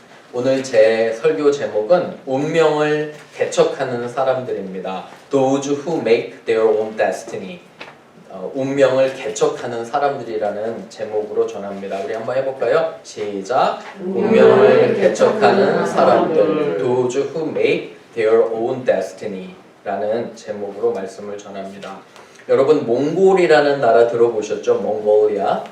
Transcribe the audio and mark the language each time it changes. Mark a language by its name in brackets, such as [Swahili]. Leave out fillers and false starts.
[Korean] 오늘 제 설교 제목은 운명을 개척하는 사람들입니다. [English] Those who make their own destiny. [Korean] 운명을 개척하는 사람들이라는 제목으로 전합니다. 우리 한번 해볼까요? 시작! 운명을 개척하는 사람들 [English] Those who make their own destiny [Korean] 라는 제목으로 말씀을 전합니다. 여러분, 몽골이라는 나라 들어보셨죠? 몽골리아.